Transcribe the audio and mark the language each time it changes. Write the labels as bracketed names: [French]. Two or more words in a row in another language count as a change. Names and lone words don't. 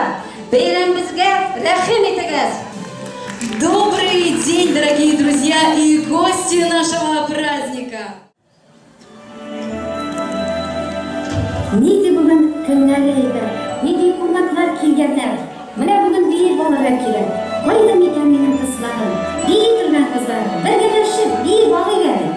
[Tatar] Бәйрәмебезгә рәхим итегез. [Russian] Добрый день, дорогие друзья и гости нашего праздника! [Tatar] Нидә бүген көннәре иде? Нидә кунаклар килгәннәр? Менә бүген бии балалар килә. Кайда микән минем кызларым? Бии торган кызлар, бергәләшеп бии балыйлар.